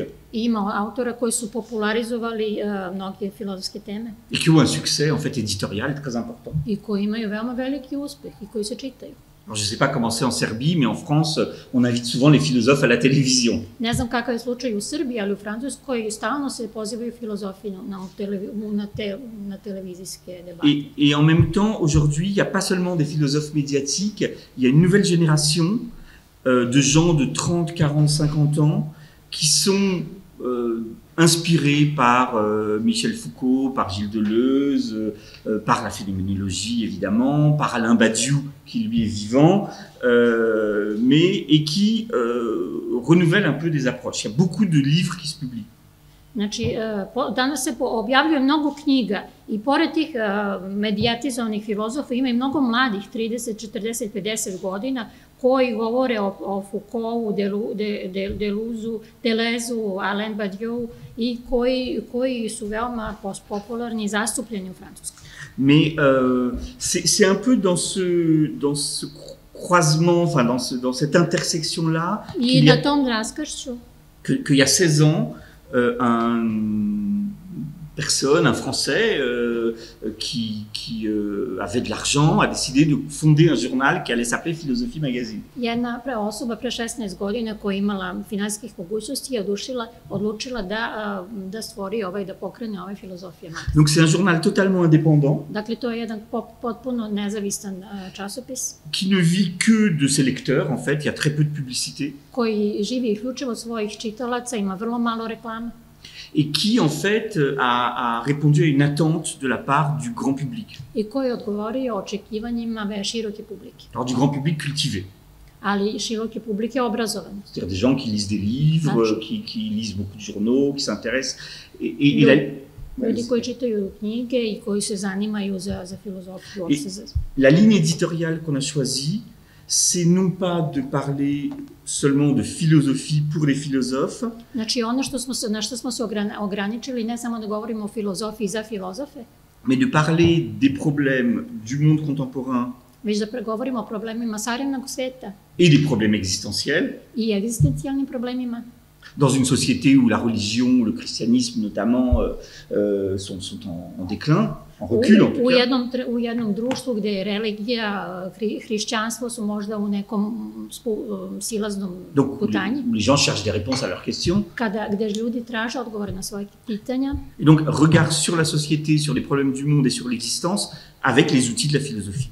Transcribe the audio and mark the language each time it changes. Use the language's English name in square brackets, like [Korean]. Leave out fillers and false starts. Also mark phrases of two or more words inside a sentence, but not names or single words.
[Serbian] I ima autora koji su popularizovali mnoge filozofske teme. [French] Et qui ont un succès en fait éditorial très important. [Serbian] I koji imaju veoma veliki uspeh i koji se čitaju. [French] Alors, je ne sais pas comment c'est en Serbie, mais en France, on invite souvent les philosophes à la télévision. [Serbian] Ne znam kakav je slučaj u Srbiji, ali u Francuskoj stalno se pozivaju filozofi na televizijske debate. [French] Et en même temps, aujourd'hui, il n'y a pas seulement des philosophes médiatiques, il y a une nouvelle génération de gens de 30, 40, 50 ans qui sont inspirés par Michel Foucault, par Gilles Deleuze, par la phénoménologie évidemment, par Alain Badiou qui lui est vivant, et qui renouvellent un peu des approches. Il y a beaucoup de livres qui se publient. [Serbian] Znači, danas se objavljuje mnogo knjiga i pored tih medijatizovanih filozofa ima i mnogo mladih, 30, 40, 50 godina, koji govore o Foucaultu, Deleuzu, Alain Badiou i koji su veoma popularni i zastupljeni u Francuskoj. [French] Mais c'est un peu dans ce croisement, enfin dans cette intersection-là, [Serbian] I na tom raskršću [French] qu'il y a 16 ans, un Français qui avait de l'argent a décidé de fonder un journal qui allait s'appeler Philosophie Magazine. [Serbian] Jedna osoba pre 16 godina koja je imala finansijskih mogućnosti je odlučila da stvori da pokrene Filozofija Magazine. [French] Donc c'est un journal totalement indépendant. [Serbian] Dakle, to je jedan potpuno nezavistan časopis. [French] Qui ne vit que de ses lecteurs, en fait, il y a très peu de publicité. [Serbian] Koji živi isključivo od svojih čitalaca, ima vrlo malo reklama. [French] Et qui, en fait, a répondu à une attente de la part du grand public. [Serbian] I koji je odgovorio očekivanjima široke publike. [French] Alors, du grand public cultivé. [Serbian] Ali široke publike obrazovane. [French] C'est-à-dire des gens qui lisent des livres, qui lisent beaucoup de journaux, qui s'intéressent. [Serbian] Ljudi koji čitaju knjige i koji se zanimaju za filozofiju. [French] La ligne éditoriale qu'on a choisie, c'est non pas de parler seulement de philosophie pour les philosophes. [Serbian] Znači, ono na što smo se ograničili, ne samo da govorimo o filozofiji za filozofe, [French] mais de parler des problèmes du monde contemporain [Serbian] već da govorimo o problemima savremenog sveta [French] et des problèmes existentiels [Serbian] i egzistencijalnim problemima. [French] Dans une société où la religion, le christianisme notamment, sont en déclin, en recul en tout cas. [Serbian] U jednom društvu gde je religija, hrišćanstvo su možda u nekom silaznom putanji. [French] Donc, les gens cherchent des réponses à leurs questions. [Serbian] Gde ljudi traže odgovore na svoje pitanja. [French] Et donc, regard sur la société, sur les problèmes du monde et sur l'existence, avec les outils de la philosophie.